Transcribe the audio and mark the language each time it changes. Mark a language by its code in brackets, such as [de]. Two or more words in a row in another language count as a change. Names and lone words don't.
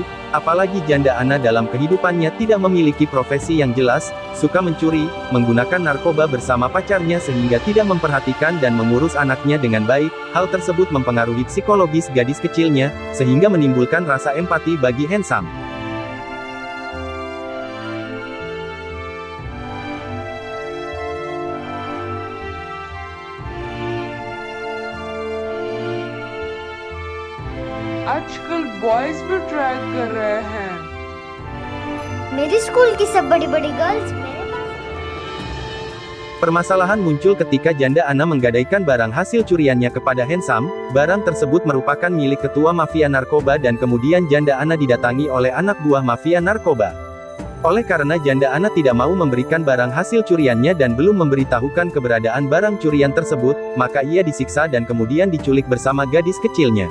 [id] Apalagi janda Anna dalam kehidupannya tidak memiliki profesi yang jelas, suka mencuri, menggunakan narkoba bersama pacarnya sehingga tidak memperhatikan dan mengurus anaknya dengan baik. Hal tersebut mempengaruhi psikologis gadis kecilnya, sehingga menimbulkan rasa empati bagi Handsome. [hi] आजकल बॉयज भी ट्राई कर रहे हैं। मेरी स्कूल की सब बड़ी बड़ी गर्ल्स मेरे पास। [id] Permasalahan muncul ketika janda Anna menggadaikan barang hasil curiannya kepada Handsome. Barang tersebut merupakan milik ketua mafia narkoba dan kemudian janda Anna didatangi oleh anak buah mafia narkoba. Oleh karena janda Anna tidak mau memberikan barang hasil curiannya dan belum memberitahukan keberadaan barang curian tersebut, maka ia disiksa dan kemudian diculik bersama gadis kecilnya.